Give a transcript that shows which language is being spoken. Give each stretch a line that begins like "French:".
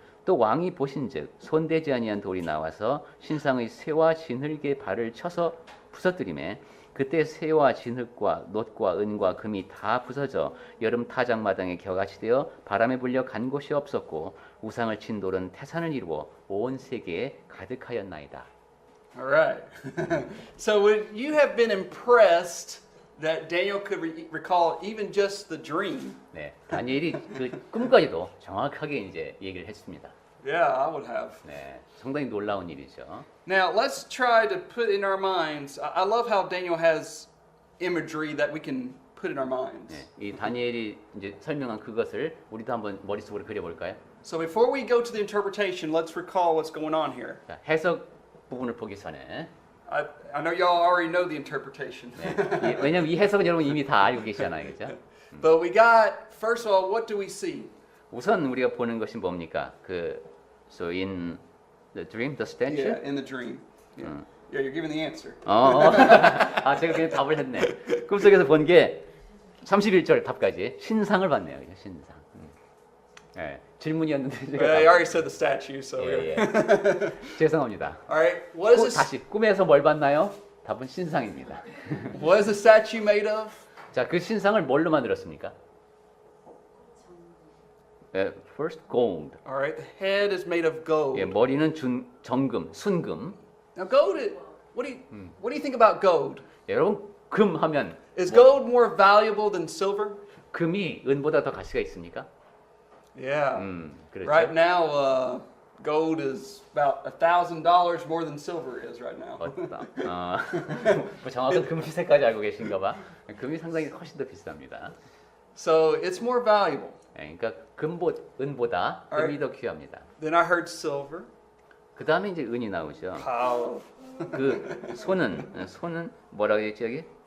Korean: 또 왕이 보신즉 손대지 아니한 돌이 나와서 신상의 쇠와 진흙의 발을 쳐서 부서뜨리매 그때 쇠와 진흙과 놋과 은과 금이 다 부서져 여름 타작마당에 겨같이 되어 바람에 불려 간 곳이 없었고 우상을 친 돌은 태산을 이루어 온 세계에 가득하였나이다.
English: All right. So would you have been impressed that Daniel could recall even just the dream?
Korean: 네, 다니엘이 그 꿈까지도 정확하게 이제 얘기를 했습니다.
English: Yeah, I would have.
Korean: 네, 상당히 놀라운 일이죠.
English: Now let's try to put in our minds. I love how Daniel has imagery that we can put in our minds.
Korean: 네, 이 다니엘이 이제 설명한 그것을 우리도 한번 머릿속으로 그려볼까요?
English: So before we go to the interpretation, let's recall what's going on here.
Korean: 자, 해석 부분을 보기 전에
English: I know y'all already know the interpretation.
Korean: 네, 왜냐면 이 해석은 여러분 이미 다 알고 계시잖아요, 그렇죠?
English: But we got, first of all, what do we see?
Korean: 우선 우리가 보는 것이 뭡니까?
English: So in the dream, the statue. Yeah, in the dream. Yeah, yeah, you're giving the answer.
Korean: 아, 제가 그냥 답을 했네. 꿈속에서 본 게 31절 답까지 신상을 봤네요, 그죠? 신상. 네, 질문이었는데 제가.
English: I already said the statue, so.
Korean: 예. 죄송합니다.
English: All right, what is this?
Korean: 다시 꿈에서 뭘 봤나요? 답은 신상입니다.
English: What is the statue made of?
Korean: 자, 그 신상을 뭘로 만들었습니까?
English: First gold. All right, the head is made of gold.
Korean: 예, 머리는 정금, 순금.
English: Now, gold. What do you think about gold?
Korean: 여러분 금 하면
English: Is gold more valuable than silver?
Korean: 금이 은보다 더 가치가 있습니까?
English: Yeah.
Korean: 그렇죠.
English: Right now, gold is about $1,000 more than silver is right now.
Korean: 뭐 정확한 금 시세까지 알고 계신가 봐. 금이 상당히 훨씬 더 비쌉니다.
English: So it's more valuable.
Korean: 예, 그러니까 은보다 금이
English: Alright.
Korean: 더 귀합니다.
English: Then I heard silver.
Korean: 그 다음에 이제 은이 나오죠.
English: Power.
Korean: 그 손은 뭐라고 했지 여기?